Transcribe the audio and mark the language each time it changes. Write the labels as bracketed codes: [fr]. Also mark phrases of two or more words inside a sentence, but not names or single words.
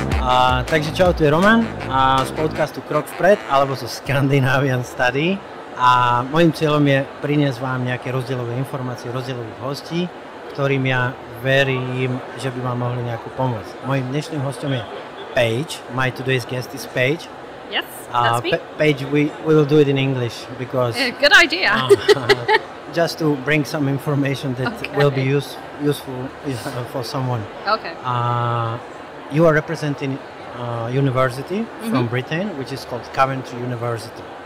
[sk] Takže čau, tu je Roman z podcastu Krokvpred alebo zo Scandinavianstudy a mojím cieľom je priniesť vám nejaké rozdielové informácie, rozdielových hostí, ktorým ja verím, že by vám mohli nejakú pomôcť. Mojím dnešným hostom je Paige. [en] My today's guest is Paige. Yes, that's me. Paige, we will do it in English because... good idea. Just to bring some information that will be useful for someone. Okay. You are representing a university from Britain, which is called Coventry University.